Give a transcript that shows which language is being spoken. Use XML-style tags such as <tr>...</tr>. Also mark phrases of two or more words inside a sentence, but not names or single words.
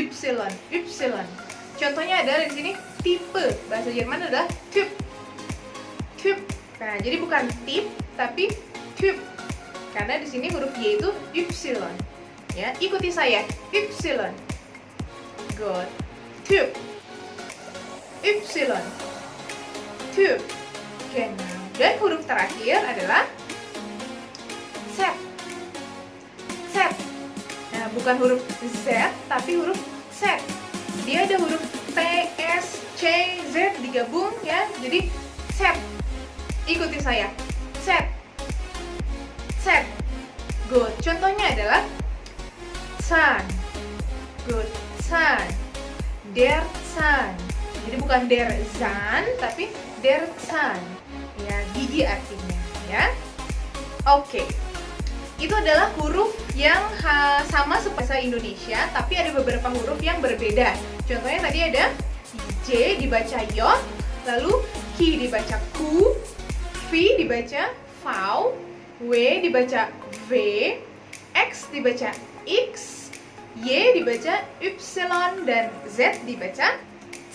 <id>Y. Contohnya adalah di sini tipe. Bahasa Jerman adalah Typ. Typ. Nah, jadi bukan tip tapi Typ. Karena di sini huruf Y itu Y. Ya, ikuti saya. Y. Good. Typ. Y. Typ. Genau. Dan huruf terakhir adalah Z. Z. Nah, bukan huruf Z tapi huruf Z. Dia ada huruf T, S, C, Z digabung ya. Jadi Z. Ikuti saya. Z. Z. Good. Contohnya adalah Zahn.</id> <de>Good. Zahn. Der Zahn.</de> <id>Jadi bukan</id> <de>der Zahn</de> <id>tapi</id> <de>der Zahn.</de> <id>Ya, gigi artinya ya. Oke. Itu adalah huruf yang sama seperti bahasa Indonesia, tapi ada beberapa huruf yang berbeda. Contohnya tadi ada J dibaca J, lalu Q dibaca Q, V dibaca V, W dibaca V, X dibaca X, Y dibaca Y, dan Z dibaca Z.</id>